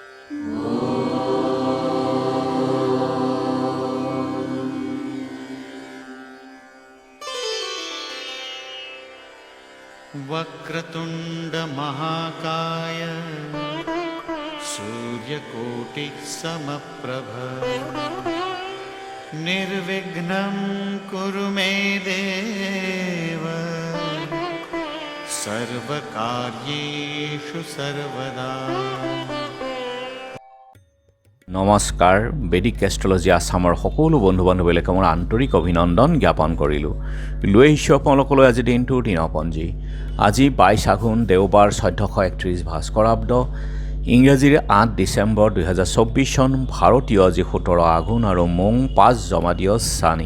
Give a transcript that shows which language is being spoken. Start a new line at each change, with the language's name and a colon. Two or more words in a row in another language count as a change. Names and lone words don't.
Sanskrit: वक्रतुंड महाकाय सूर्यकोटि समप्रभ निर्विघ्नं कुरु मे देव सर्वकार्येषु सर्वदा।
Assamese: নমস্কাৰ, বেদিক এষ্ট্ৰলজি আছামৰ সকলো বন্ধু বান্ধৱীলৈকে মোৰ আন্তৰিক অভিনন্দন জ্ঞাপন কৰিলোঁ। লৈ আহিছোঁ আপোনালোকলৈ আজি দিনটোৰ দিনপঞ্জী। আজি 22 আঘোণ দেওবাৰ 1431 ভাস্কৰাব্দ, ইংৰাজীৰ 8 ডিচেম্বৰ 2024 চন, ভাৰতীয় আজি 17 আঘোণ আৰু মং 5 জমাদিয় চানি।